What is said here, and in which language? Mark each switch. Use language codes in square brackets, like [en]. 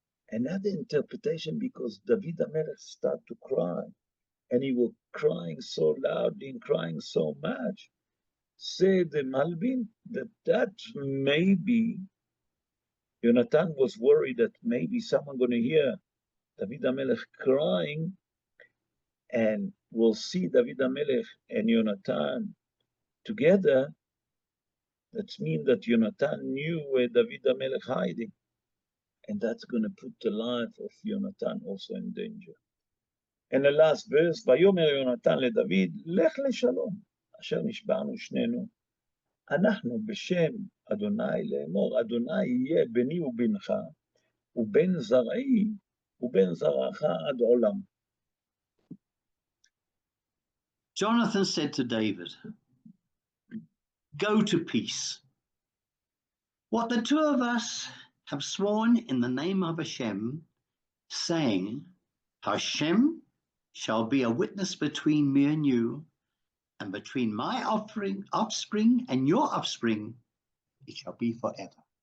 [en] Another interpretation, because David HaMelech started to cry, and he was crying so loudly and crying so much, said the Malbin that maybe Jonathan was worried that maybe someone gonna hear David HaMelech crying, and will see David HaMelech and Jonathan together, That means that Yonatan knew where David HaMelech hiding. And that's going to put the life of Yonatan also in danger. And the last verse, [he] ויאמר יונתן לדוד, לך לשלום, אשר נשבענו שנינו, אנחנו בשם אדוני לאמור, אדוני יהיה ביני ובינך, ובין זרעי ובין זרעך עד עולם. [en] Jonathan said to David, go to peace. What the two of us have sworn in the name of Hashem, saying, Hashem shall be a witness between me and you, and between my offspring and your offspring, it shall be forever.